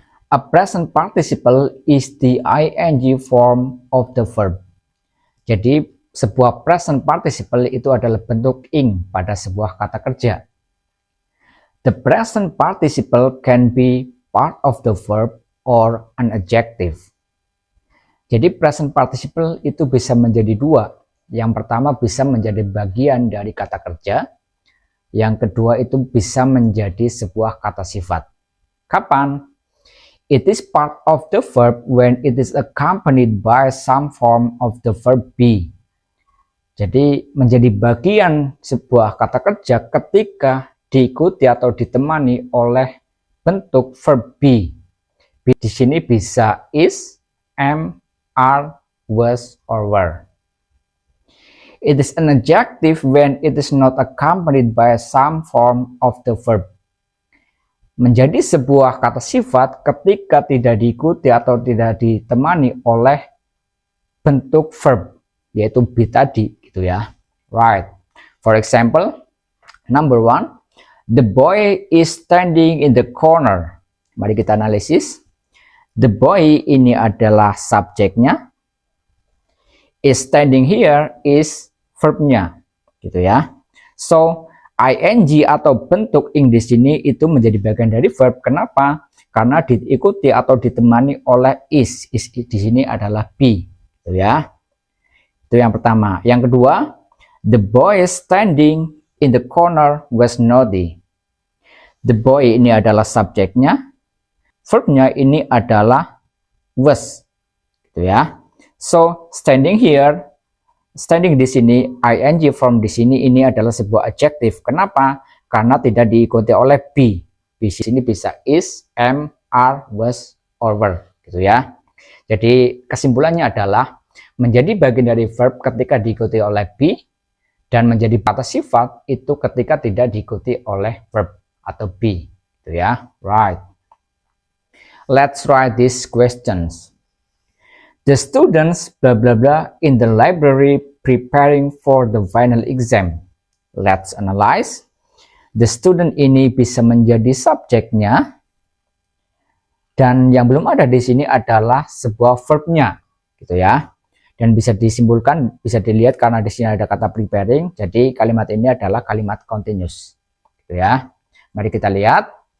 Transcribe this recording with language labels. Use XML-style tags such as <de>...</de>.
<en>A present participle is the ing form of the verb.</en> <id>Jadi, sebuah present participle itu adalah bentuk ing pada sebuah kata kerja.</id> <en>The present participle can be part of the verb or an adjective.</en> <id>Jadi present participle itu bisa menjadi dua. Yang pertama bisa menjadi bagian dari kata kerja. Yang kedua itu bisa menjadi sebuah kata sifat. Kapan?</id> <en>It is part of the verb when it is accompanied by some form of the verb be.</en> <id>Jadi menjadi bagian sebuah kata kerja ketika diikuti atau ditemani oleh bentuk verb be. Di sini bisa is, am, are, was, or were.</id> <en>It is an adjective when it is not accompanied by some form of the verb.</en> <id>Menjadi sebuah kata sifat ketika tidak diikuti atau tidak ditemani oleh bentuk verb, yaitu be tadi, gitu ya.</id> <en>Right. For example, number 1, the boy is standing in the corner.</en> <id>Mari kita analisis. The boy ini adalah subjeknya.</id> <en>Is standing here is verbnya, gitu ya.</en> <id>So, ing atau bentuk ing di sini itu menjadi bagian dari verb. Kenapa? Karena diikuti atau ditemani oleh is. Is di sini adalah be, gitu ya. Itu yang pertama. Yang kedua,</id> <en>the boy standing in the corner was naughty.</en> <id>The boy ini adalah subjeknya. Verbnya ini adalah was, gitu ya. So, standing here, standing di sini, ing form di sini ini adalah sebuah adjective. Kenapa? Karena tidak diikuti oleh be. Di sini bisa is, am, are, was, or were, gitu ya. Jadi kesimpulannya adalah menjadi bagian dari verb ketika diikuti oleh be dan menjadi kata sifat itu ketika tidak diikuti oleh verb atau be, gitu ya.</id> <en>Right. Let's write these questions. The students blah blah blah in the library preparing for the final exam. Let's analyze.</en> <id>The student ini bisa menjadi subjeknya dan yang belum ada di sini adalah sebuah verbnya, gitu ya. Dan bisa disimpulkan, bisa dilihat karena di sini ada kata preparing, jadi kalimat ini adalah kalimat continuous, gitu ya. Mari kita lihat.</id>